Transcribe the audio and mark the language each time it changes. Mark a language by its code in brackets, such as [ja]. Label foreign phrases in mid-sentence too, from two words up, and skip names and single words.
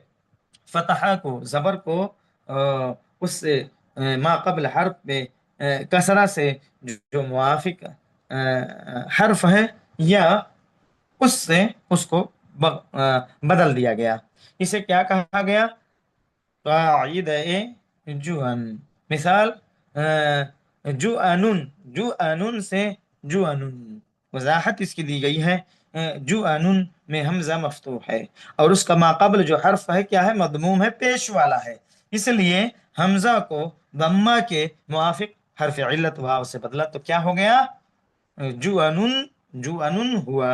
[ur] فتحہ کو، زبر کو اس سے ما قبل حرف میں کسرہ سے جو موافق حرف ہے یا اس سے اس کو بدل دیا گیا، اسے کیا کہا گیا؟ قاعدہ جوان۔ مثال جوانن، جوانن سے جوانن۔ وضاحت اس کی دی گئی ہے، جوانن میں حمزہ مفتوح ہے اور اس کا ماقبل جو حرف ہے کیا ہے؟ مضموم ہے، پیش والا ہے، اس لیے حمزہ کو ضمہ کے موافق حرف علت واو سے بدلا، تو کیا ہو گیا؟ جوانن، جوانن ہوا۔